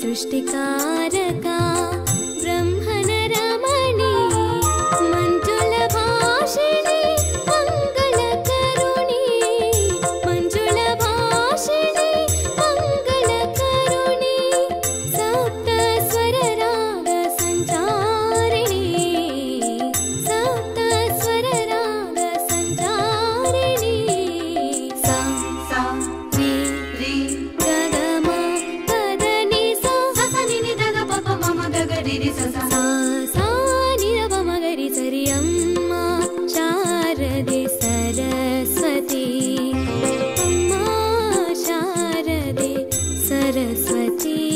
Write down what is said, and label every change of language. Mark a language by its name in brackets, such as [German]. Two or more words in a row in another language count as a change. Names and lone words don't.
[Sanskrit] सृष्टिकारक ब्रह्मन रमणी मंजुल भाषिणी मंगल करुणी मंजुल भाषिणी मंगल करुणी सप्त स्वर राग संचारिणी सप्त स्वर राग संचारिणी सा सा रि रि ग ग म प द नि सा ಸ ಸ ನಿ ನಿ ದ ಗ ಪ ಪ ಮ ಮ ಗ ಗ ರಿ ರಿ ಸ ಸ सा सा नि र प म ग रि ಸ रि [Kannada] ಅಮ್ಮಾ ಶಾರದೇ ಸರಸ್ವತೀ ಅಮ್ಮಾ ಶಾರದೇ ಸರಸ್ವತೀ